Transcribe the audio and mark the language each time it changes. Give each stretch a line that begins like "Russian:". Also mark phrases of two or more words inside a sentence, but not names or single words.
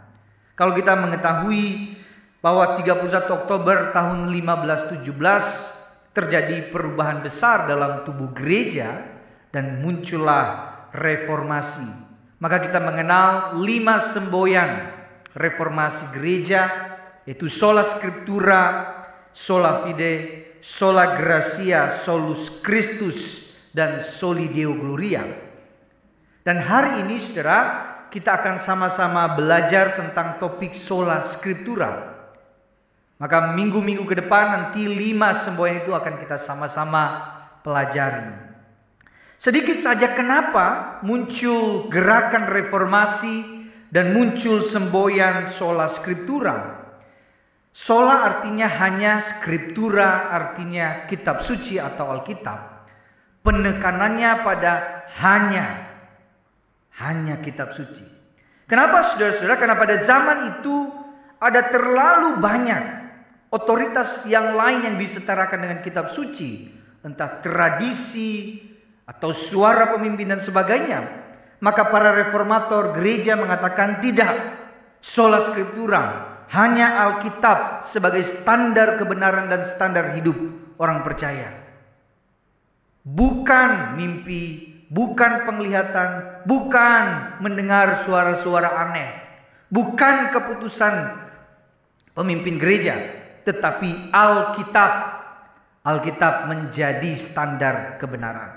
Indonesian: Kalau kita mengetahui bahwa 31 Oktober tahun 1517 terjadi perubahan besar dalam tubuh gereja dan muncullah reformasi. Maka kita mengenal 5 semboyan reformasi gereja, yaitu
Latin: sola scriptura, sola fide, sola gratia, solus Christus,
Indonesian: dan
Latin: soli Deo gloria.
Indonesian: Dan hari ini, saudara, kita akan sama-sama belajar tentang topik
Latin: sola scriptura.
Indonesian: Maka minggu-minggu ke depan nanti 5 semboyan itu akan kita sama-sama pelajari. Sedikit saja kenapa muncul gerakan reformasi dan muncul semboyan
Latin: sola scriptura.
Indonesian: Sola artinya hanya, scriptura artinya kitab suci atau Alkitab. Penekanannya pada hanya kitab suci. Kenapa, saudara-saudara? Karena pada zaman itu ada terlalu banyak otoritas yang lain yang disetarakan dengan kitab suci, entah tradisi atau suara pemimpin dan sebagainya. Maka para reformator gereja mengatakan tidak,
Latin: sola scriptura,
Indonesian: hanya Alkitab sebagai standar kebenaran dan standar hidup orang percaya. Bukan mimpi, bukan penglihatan, bukan mendengar suara-suara aneh, bukan keputusan pemimpin gereja, tetapi Alkitab menjadi standar kebenaran.